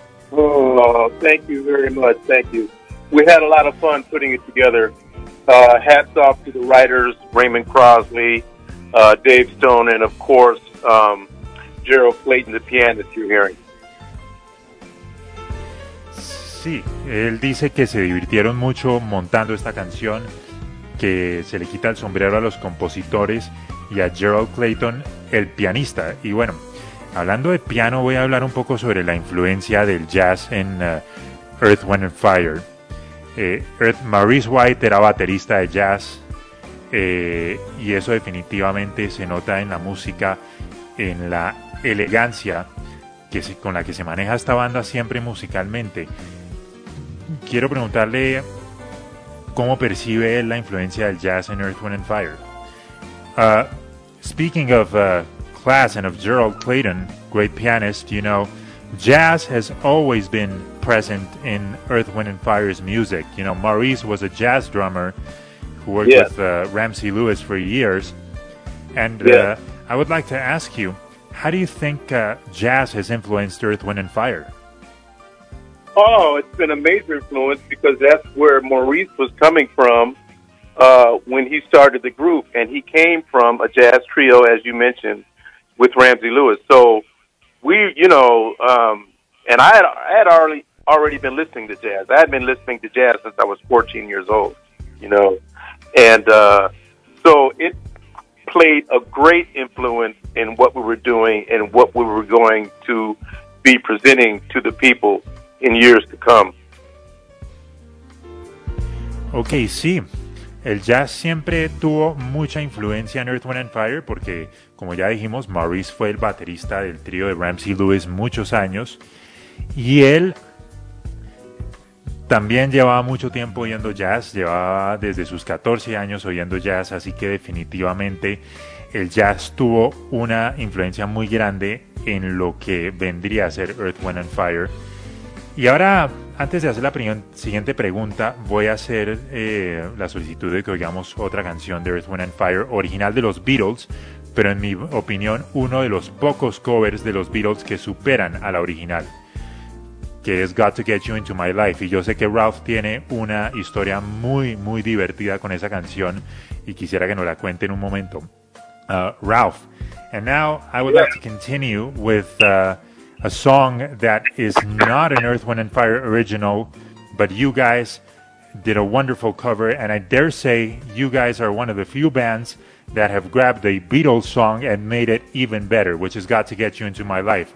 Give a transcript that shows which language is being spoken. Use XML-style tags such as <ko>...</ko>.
<en>Oh, thank you very much. Thank you. We had a lot of fun putting it together. Hats off to the writers, Raymond Crosley, Dave Stone, and of course, Gerald Clayton, the pianist you're hearing.</en> <es>Sí, él dice que se divirtieron mucho montando esta canción, que se le quita el sombrero a los compositores y a Gerald Clayton, el pianista. Y bueno, hablando de piano, voy a hablar un poco sobre la influencia del jazz en Earth, Wind & Fire. Maurice White era baterista de jazz, y eso definitivamente se nota en la música, en la elegancia con la que se maneja esta banda siempre musicalmente. Quiero preguntarle, ¿cómo percibe él la influencia del jazz en Earth, Wind & Fire?</es> <en>Speaking of class and of Gerald Clayton, great pianist, you know, jazz has always been present in Earth, Wind & Fire's music. You know, Maurice was a jazz drummer who worked with Ramsey Lewis for years. And I would like to ask you, how do you think jazz has influenced Earth, Wind & Fire? Oh, it's been a major influence because that's where Maurice was coming from when he started the group. And he came from a jazz trio, as you mentioned, with Ramsey Lewis. So we, you know, and I had already been listening to jazz. I had been listening to jazz since I was 14 years old, you know. And so it played a great influence in what we were doing and what we were going to be presenting to the people in years to come.</en> <es>Okay, sí. El jazz siempre tuvo mucha influencia en Earth, Wind & Fire porque, como ya dijimos, Maurice fue el baterista del trío de Ramsey Lewis muchos años y él también llevaba mucho tiempo oyendo jazz, llevaba desde sus 14 años oyendo jazz, así que definitivamente el jazz tuvo una influencia muy grande en lo que vendría a ser Earth, Wind & Fire. Y ahora, antes de hacer la siguiente pregunta, voy a hacer la solicitud de que oigamos otra canción de Earth, Wind & Fire, original de los Beatles, pero en mi opinión, uno de los pocos covers de los Beatles que superan a la original, que es Got to Get You Into My Life. Y yo sé que Ralph tiene una historia muy, muy divertida con esa canción y quisiera que nos la cuente en un momento.</es> <en>Ralph, and now I would like to continue with a song that is not an Earth, Wind & Fire original, but you guys did a wonderful cover, and I dare say you guys are one of the few bands that have grabbed a Beatles song and made it even better, which has Got to Get You Into My Life.</en>